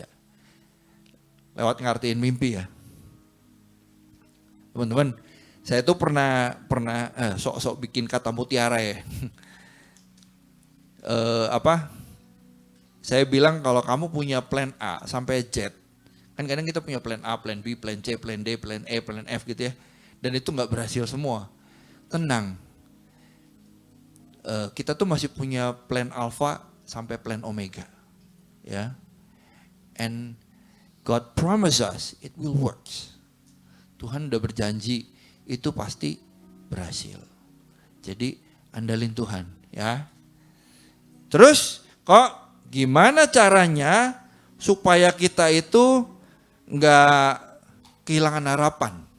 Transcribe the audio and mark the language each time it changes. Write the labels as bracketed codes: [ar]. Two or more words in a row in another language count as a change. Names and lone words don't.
[id] Lewat ngartiin mimpi ya. Teman-teman, saya tuh pernah sok-sok bikin kata mutiara ya. Saya bilang kalau kamu punya plan A sampai Z, kan kadang kita punya plan A, plan B, plan C, plan D, plan E, plan F gitu ya. Dan itu nggak berhasil semua. Tenang. Kita tuh masih punya plan alpha sampai plan omega. Ya. [en] And God promise us it will work. [id] Tuhan udah berjanji itu pasti berhasil. Jadi andalin Tuhan ya. Terus kok gimana caranya supaya kita itu nggak kehilangan harapan?